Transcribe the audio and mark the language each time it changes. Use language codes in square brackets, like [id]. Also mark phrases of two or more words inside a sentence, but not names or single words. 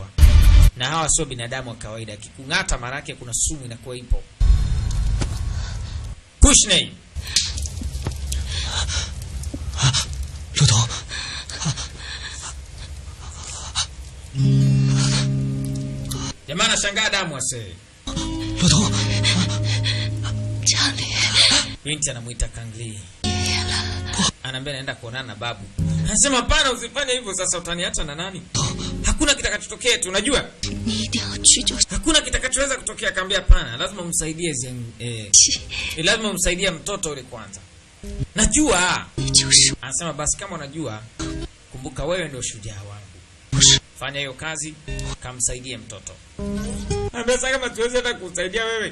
[sw] Na hawa sio binadamu wa kawaida. Kikung'ata maana yake kuna sumu inakuwa ipo. Kushney. [zh] 骆驼， [sw] Jamaa anashangaa damu ase. [zh] 骆驼，家里 [sw] Binti anamuita Kangli. Anaambia naenda kuonana na babu. Anasema hapana, usifanye hivyo, sasa utaniacha na nani? Hakuna kitakachotokea tu, unajua? [zh] 你一定要去就 [sw] Hakuna kitakachoweza kutokea. Akaambia hapana, lazima umsaidie lazima umsaidie mtoto yule kwanza. Najua. [zh] 就是 [sw] Anasema basi kama unajua, kumbuka wewe ndio shujaa wangu. Fanya hiyo kazi, kamsaidie mtoto. Anambia sasa kama tuweze hata kusaidia wewe.